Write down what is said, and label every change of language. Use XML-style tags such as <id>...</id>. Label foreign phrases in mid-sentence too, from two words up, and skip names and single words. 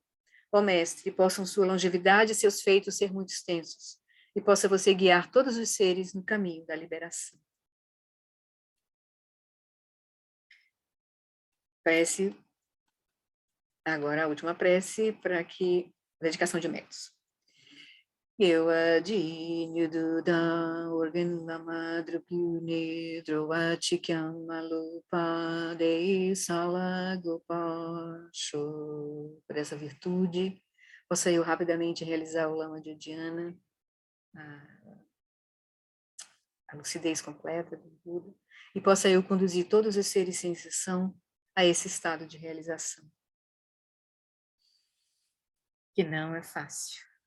<pt>Ó Mestre, possam sua longevidade e seus feitos ser muito extensos, e possa você guiar todos os seres no caminho da liberação. Prece, agora a última prece para que dedicação de méritos. Eu adinho do da organ lama drupune drovachikyam malupa dei salagopasho. Por essa virtude, possa eu rapidamente realizar o lama de Udiana, a lucidez completa do Buda, e possa eu conduzir todos os seres sem exceção a esse estado de realização. Que não é fácil.</pt>